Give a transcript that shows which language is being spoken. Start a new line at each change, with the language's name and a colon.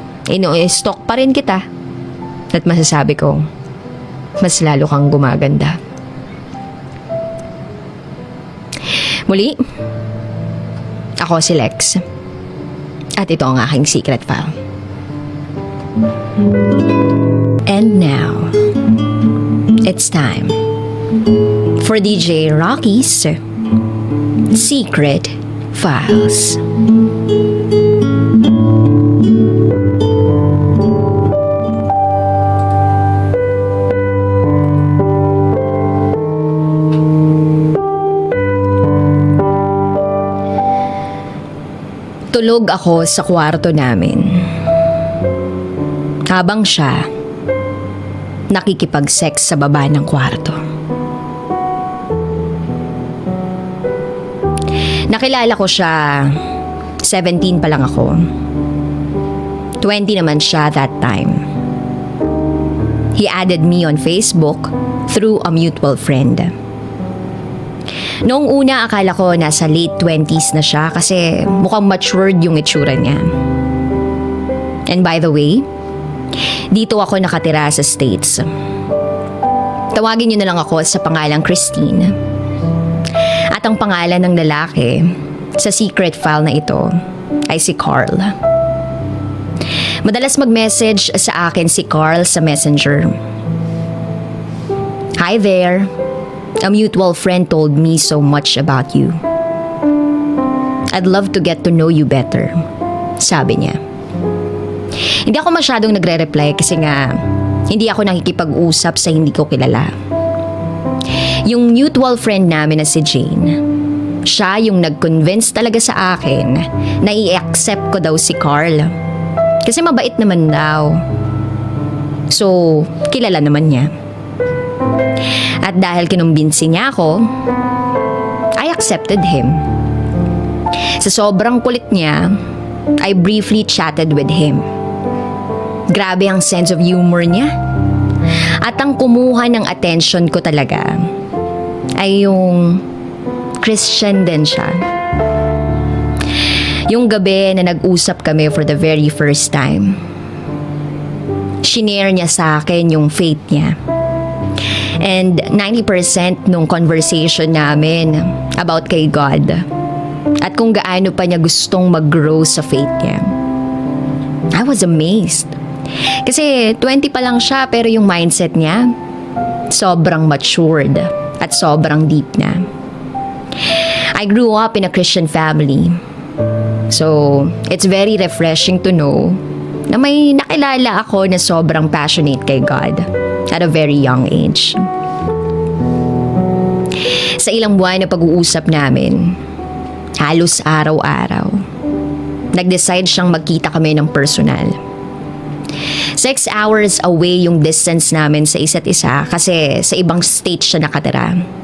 Filipino: Ino-stalk pa rin kita. At masasabi ko, mas lalo kang gumaganda. Muli, ako si Lex. At ito ang aking secret file.
English: And now, it's time for DJ Rocky's Secret Files.
Filipino: Tulog ako sa kwarto namin. Habang siya nakikipag-sex sa baba ng kwarto. Nakilala ko siya, 17 pa lang ako. 20 naman siya
English: that time. He added me on Facebook through a mutual friend.
Filipino: Noong una, akala ko nasa late 20s na siya kasi mukhang matured yung itsura niya.
English: And by the way, dito ako nakatira sa States.
Filipino: Tawagin niyo na lang ako sa pangalang Christine. At ang pangalan ng lalaki sa secret file na ito ay si Carl. Madalas mag-message sa akin si Carl sa Messenger.
English: "Hi there. A mutual friend told me so much about you. I'd love to get to know you better,"
Filipino: sabi niya. Hindi ako masyadong nagre-reply kasi nga hindi ako nakikipag-usap sa hindi ko kilala. Yung mutual friend namin na si Jane, siya yung nag-convince talaga sa akin na i-accept ko daw si Carl. Kasi mabait naman daw. So, kilala naman niya. At dahil kinumbinsi niya ako,
English: I accepted him.
Filipino: Sa sobrang kulit niya,
English: I briefly chatted with him.
Filipino: Grabe ang sense of humor niya. At ang kumuha ng attention ko talaga ay yung Christian din siya. Yung gabi na nag-usap kami
English: for the very first time,
Filipino: shinare niya sa akin yung faith niya. And 90% nung conversation namin about kay God at kung gaano pa niya gustong mag-grow sa faith niya.
English: I was amazed.
Filipino: Kasi 20 pa lang siya pero yung mindset niya sobrang matured at sobrang deep na.
English: I grew up in a Christian family. So, it's very refreshing to know
Filipino: na may nakilala ako na sobrang
English: passionate kay God at a very young age.
Filipino: Sa ilang buwan na pag-uusap namin, halos araw-araw, nag-decide siyang magkita kami ng personal. 6 hours away yung distance namin sa isa't isa kasi sa ibang state siya nakatira.